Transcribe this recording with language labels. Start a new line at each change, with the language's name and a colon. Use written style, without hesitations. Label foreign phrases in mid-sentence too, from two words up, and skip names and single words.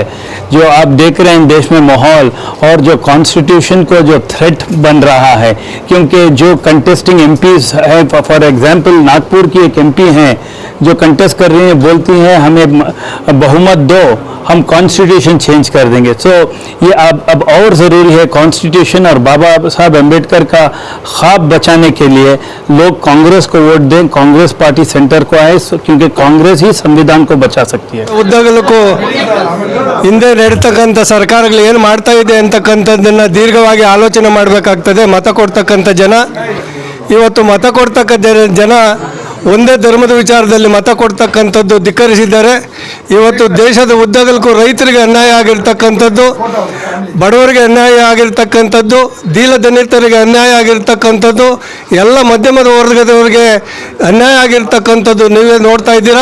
Hindi: जो आप देख रहे हैं देश में माहौल और जो कॉन्स्टिट्यूशन को जो थ्रेट बन रहा है, क्योंकि जो
English: contesting MPs
Hindi: हैं,
English: for example
Hindi: नागपुर की एक एमपी हैं जो कंटेस्ट कर रही हैं, बोलती हैं हमें बहुमत दो, हम
English: constitution change
Hindi: कर देंगे। सो ये अब और ज़रूरी है कॉन्स्टिट्यूशन और बाबा साहब अम्बेडकर का ख्वाब बचाने के लिए लोग कांग्रेस को वोट दें, कांग्रेस पार्टी सेंटर को आए, क्योंकि कांग्रेस ही संविधान को बचा सकती है।
Kannada: ಉದ್ದಗಲಕ್ಕೂ ಹಿಂದೆ ನಡೆತಕ್ಕಂಥ ಸರ್ಕಾರಗಳು ಏನು ಮಾಡ್ತಾ ಇದೆ ಅಂತಕ್ಕಂಥದ್ದನ್ನು ದೀರ್ಘವಾಗಿ ಆಲೋಚನೆ ಮಾಡಬೇಕಾಗ್ತದೆ। ಮತ ಕೊಡ್ತಕ್ಕಂಥ ಜನ, ಇವತ್ತು ಮತ ಕೊಡ್ತಕ್ಕಂಥ ಜನ ಒಂದೇ ಧರ್ಮದ ವಿಚಾರದಲ್ಲಿ ಮತ ಕೊಡ್ತಕ್ಕಂಥದ್ದು ಧಿಕ್ಕರಿಸಿದ್ದಾರೆ। ಇವತ್ತು ದೇಶದ ಉದ್ದಗಲಕ್ಕೂ ರೈತರಿಗೆ ಅನ್ಯಾಯ ಆಗಿರ್ತಕ್ಕಂಥದ್ದು, ಬಡವರಿಗೆ ಅನ್ಯಾಯ ಆಗಿರ್ತಕ್ಕಂಥದ್ದು, ದೀನದಲಿತರಿಗೆ ಅನ್ಯಾಯ ಆಗಿರ್ತಕ್ಕಂಥದ್ದು, ಎಲ್ಲ ಮಧ್ಯಮದ ವರ್ಗದವರಿಗೆ ಅನ್ಯಾಯ ಆಗಿರ್ತಕ್ಕಂಥದ್ದು ನೀವೇ ನೋಡ್ತಾ ಇದ್ದೀರಾ।